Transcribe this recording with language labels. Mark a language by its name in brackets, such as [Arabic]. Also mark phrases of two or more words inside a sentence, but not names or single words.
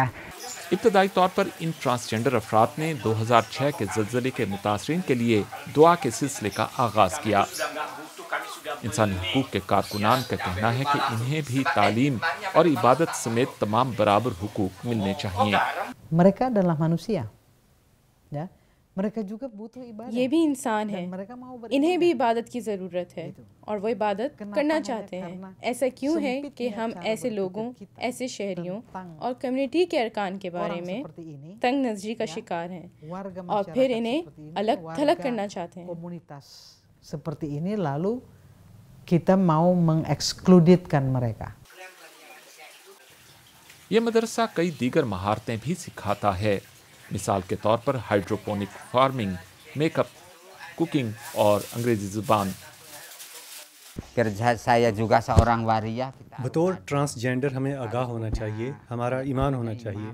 [Urdu] ابتدائی طور پر ان ٹرانسجینڈر افراد نے 2006 کے زلزلے کے متاثرین کے لیے دعا کے سلسلے کا آغاز کیا۔ انسانی حقوق کے کارکنان کا کہنا ہے کہ انہیں بھی تعلیم اور عبادت سمیت تمام برابر حقوق ملنے چاہیے۔ [Indonesian] mereka adalah manusia، mereka juga butuh ibadah۔ [Urdu] یہ بھی انسان ہیں، انہیں بھی عبادت کی ضرورت ہے اور وہ عبادت کرنا چاہتے ہیں۔ ایسا کیوں ہے کہ ہم ایسے لوگوں، ایسے شہریوں اور کمیونٹی کے ارکان کے بارے میں تنگ نظری کا شکار ہیں اور پھر انہیں الگ تھلگ کرنا چاہتے ہیں؟ [Indonesian] seperti ini lalu kita mau mengekskluditkan mereka۔ [Urdu] یہ مدرسہ کئی دیگر مہارتیں بھی سکھاتا ہے، مثال کے طور پر [English] hydroponic farming, [Urdu] میک اپ، کوکنگ اور انگریزی زبان۔ بطور ٹرانسجینڈر ہمیں آگاہ ہونا چاہیے، ہمارا ایمان ہونا چاہیے۔